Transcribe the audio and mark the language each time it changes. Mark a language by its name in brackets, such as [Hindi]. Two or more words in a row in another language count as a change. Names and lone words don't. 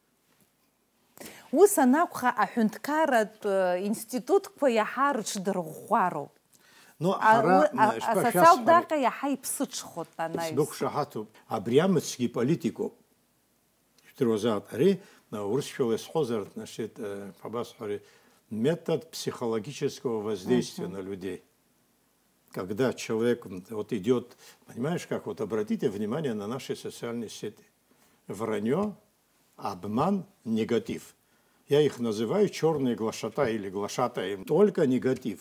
[Abkhazian] Ус анакәха аҳәынҭқарратә институтқәа иаҳа рыҽдырӷәӷәароуп. Асоциалтә даҟьа иаҳа иԥсыҽхоит анаҩс. Сдәықәшаҳаҭуп, абри амыцгьы политикоуп. Ижәдыруазаап, ари урысшәала исҳәозар, абасҳәари, [Russian] метод психологического воздействия на людей. Когда человек вот идет, понимаешь, как вот обратите внимание на наши социальные сети. Вранье, обман, негатив. Я их называю черные глашата или глашата, только негатив.